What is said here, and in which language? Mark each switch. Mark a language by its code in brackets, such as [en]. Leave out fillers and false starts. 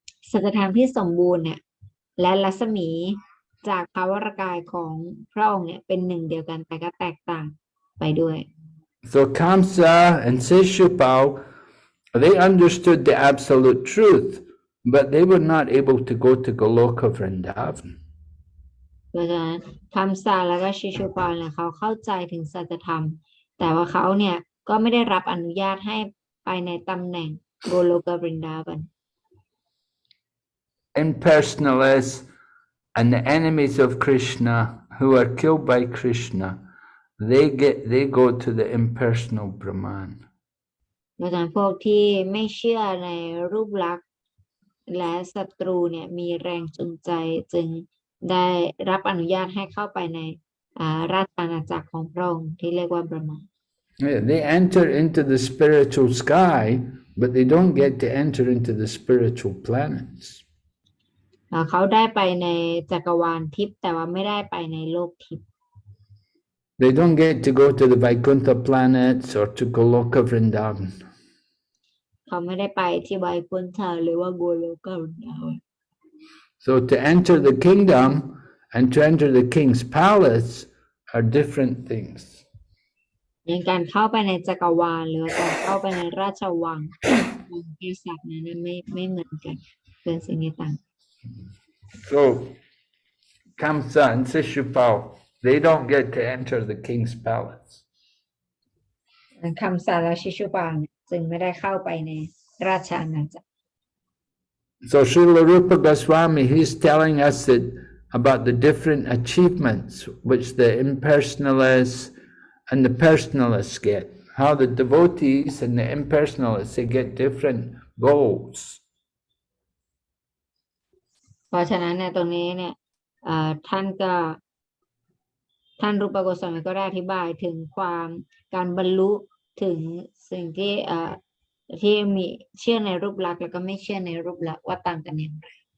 [th] สัจธรรมที่สมบูรณ์เนี่ยและรัศมีจากภาวรกายของพระองค์เนี่ยเป็นหนึ่งเดียวกันแต่ก็แตกต่างไปด้วย [en] So Kamsa and Seshupal, they understood the absolute truth, but they were not able to go to Goloka Vrindavan. [th] เพราะฉะนั้นคำสาแล้วก็ชิชุปาลเนี่ยเขาเข้าใจถึงสัจธรรมแต่ว่าเขาเนี่ยก็ไม่ได้รับอนุญาตให้ไปในตำแหน่งโกโลกบรินดาบัน [en] Impersonalists and the enemies of Krishna who are killed by Krishna, they go to the impersonal Brahman. [th] เพราะฉะนั้นพวกที่ไม่เชื่อในรูปลักษณ์และศัตรูเนี่ยมีแรงจูงใจจึงได้รับอนุญาตให้เข้าไปในราชอาณาจักรของพระองค์ที่เรียกว่าบรหม [en] Yeah, they enter into the spiritual sky, but they don't get to enter into the spiritual planets. [th] เขาได้ไปในจักรวาลทิพย์แต่ว่าไม่ได้ไปในโลกทิพย์ [en] They don't get to go to the Vaikuntha planets or to Goloka Vrindavan. [th] เขาไม่ได้ไปที่ไวกุนทาหรือว่าโกโลกบรินดาบัน [en] So to enter the kingdom and to enter the king's palace are different things. [th] อย่างการเข้าไปในจักรวาลหรือการเข้าไปในราชวังของกษัตริย์นั้นไม่เหมือนกันเป็นสิ่งที่ต่าง [en] So Kamsa and Seshupal, they don't get to enter the king's palace. [th] คำสาราชิชุปาลจึงไม่ได้เข้าไปในราชอาณาจักร [en] So Srila Rupa Goswami, he's telling us that about the different achievements which the impersonalists and the personalists get. How the devotees and the impersonalists, they get different goals. [th] เพราะฉะนั้นในตรงนี้เนี่ยท่านรูปโกสวามีก็ได้อธิบายถึงการบรรลุถึงสิ่งที่มีเชื่อในรูปลักษณ์แล้วก็ไม่เชื่อในรูปลักษณ์ว่าต่างกันอย่างไร